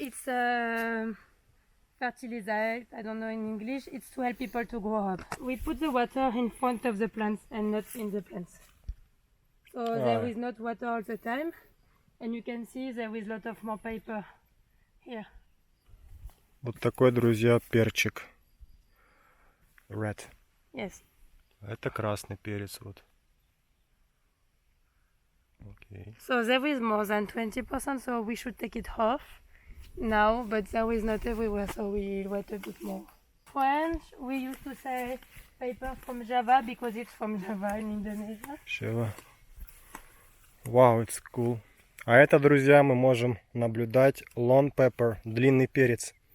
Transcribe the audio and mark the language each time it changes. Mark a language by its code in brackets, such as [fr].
[en] It's fertilizer, I don't know in English. It's to help people to grow up. We put the water in front of the plants and not in the plants. So there is not water all the time. And you can see there is a lot of more paper here. [ru] Вот такой, друзья, перчик. [en] Red. Yes. [ru] Это красный перец, вот. [en] Okay. So there is more than 20%, so we should take it off now, but there is not everywhere, so we'll wait a bit more. French, we used to say paper from Java because it's from Java in Indonesia. Java. Wow, it's cool. [ru] А это, друзья, мы можем наблюдать long pepper, длинный перец.